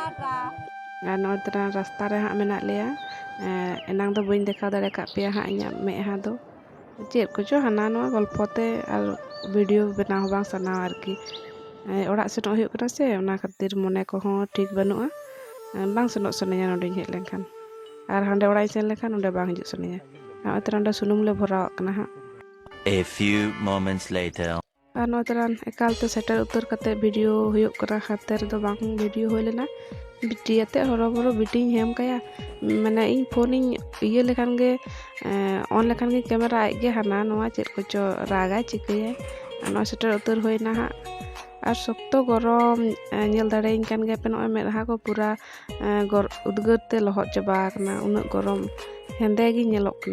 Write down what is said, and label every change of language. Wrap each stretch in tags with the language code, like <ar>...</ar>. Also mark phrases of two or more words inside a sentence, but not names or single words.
<sat>ᱟᱨ ᱱᱚᱜᱼᱚᱭ ᱛᱚᱨᱟ ᱨᱟᱥᱛᱟ ᱨᱮ ᱦᱟᱸᱜ ᱢᱮᱱᱟᱜ ᱞᱮᱭᱟ। ᱮᱱᱟᱝ ᱫᱚ ᱵᱟᱹᱧ ᱫᱮᱠᱷᱟᱣ ᱫᱟᱲᱮ ᱠᱟᱜ ᱯᱮᱭᱟ ᱦᱟᱸᱜ ᱤᱧᱟᱹᱜ ᱢᱮᱫᱦᱟ ᱫᱚ, ᱪᱮᱫ ᱠᱚᱪᱚ ᱦᱟᱱᱟ ᱱᱚᱣᱟ ᱜᱚᱞᱯᱚ ᱛᱮ ᱟᱨ ᱵᱷᱤᱰᱤᱭᱳ ᱵᱮᱱᱟᱣ ᱦᱚᱸ ᱵᱟᱝ ᱥᱟᱱᱟᱣᱟ ᱟᱨᱠᱤ। ᱚᱲᱟᱜ ᱥᱮᱱᱚᱜ ᱦᱩᱭᱩᱜ ᱠᱟᱱᱟ ᱥᱮ, ᱚᱱᱟ ᱠᱷᱟᱹᱛᱤᱨ ᱢᱚᱱᱮ ᱠᱚᱦᱚᱸ ᱴᱷᱤᱠ ᱵᱟᱹᱱᱩᱜᱼᱟ। ᱵᱟᱝ ᱥᱮᱱᱚᱜ ᱥᱟᱱᱟᱧᱟ ᱱᱚᱸᱰᱮᱧ ᱦᱮᱡ ᱞᱮᱱᱠᱷᱟᱱ। ᱟᱨ ᱦᱟᱸᱰᱮ ᱚᱲᱟᱜ ᱤᱧ ᱥᱮᱱ ᱞᱮᱱᱠᱷᱟन ᱱᱚᱸᱰᱮ ᱵᱟᱝ ᱦᱤᱡᱩᱜ ᱥᱟᱱᱟᱧᱟ। ᱱᱚᱜᱼᱚᱭ ᱛᱚᱨᱟ ᱚᱸᱰᱮ ᱥᱩᱱᱩᱢ ᱞᱮ ᱵᱷᱚᱨᱟᱣᱟᱜ ᱠᱟᱱᱟ ᱦᱟᱸᱜ।</sat> <en>A few moments later.</en> <sat>ᱟᱨ ᱱᱚᱜᱼᱚᱭ ᱛᱚᱨᱟ ᱮᱠᱟᱞᱛᱮ ᱥᱮᱴᱮᱨ ᱩᱛᱟᱹᱨ ᱠᱟᱛᱮ ᱵᱷᱤᱰᱤᱭᱳ ᱦᱩᱭᱩᱜ ᱠᱟᱱᱟ, ᱦᱟᱱᱛᱮ ᱨᱮᱫᱚ ᱵᱟᱝ ᱵᱷᱤᱰᱤᱭᱳ ᱦᱩᱭ ᱞᱮᱱᱟ। ᱵᱤᱴᱤ ᱟᱛᱮᱫ ᱦᱚᱨᱚᱵᱚᱨᱚ ᱵᱤᱴᱤᱧ ᱦᱮᱢ ᱠᱟᱭᱟ, ᱢᱟᱱᱮ ᱤᱧ ᱯᱷᱳᱱᱤᱧ ᱤᱭᱟᱹ ᱞᱮᱠᱷᱟᱱ ᱜᱮ ᱚᱱ ᱞᱮᱠᱷᱟᱱ ᱜᱮ ᱠᱮᱢᱮᱨᱟ ᱟᱡᱜᱮ ᱦᱟᱱᱟ ᱱᱚᱣᱟ ᱪᱮᱫ ᱠᱚᱪᱚ ᱨᱟᱜᱟᱭ ᱪᱤᱠᱟᱹᱭᱟᱭ। ᱟᱨ ᱱᱚᱜᱼᱚᱭ ᱥᱮᱴᱮᱨ ᱩᱛᱟᱹᱨ ᱦᱩᱭᱱᱟ ᱦᱟᱸᱜ। ᱟᱨ ᱥᱚᱠᱛᱚ ᱜᱚᱨᱚᱢ ᱧᱮᱞ ᱫᱟᱲᱮᱭᱟᱹᱧ ᱠᱟᱱ ᱜᱮᱭᱟᱯᱮ, ᱱᱚᱜᱼᱚᱭ ᱢᱮᱫᱦᱟ ᱠᱚ ᱯᱩᱨᱟ ᱩᱫᱽᱜᱟᱹᱨ ᱛᱮ ᱞᱚᱦᱚᱫ ᱪᱟᱵᱟ ᱟᱠᱟᱱᱟ, ᱩᱱᱟᱹᱜ ᱜᱚᱨᱚᱢ ᱦᱮᱸᱫᱮ ᱜᱤᱧ ᱧᱮᱞᱚᱜ ᱠᱟᱱᱟ।</sat>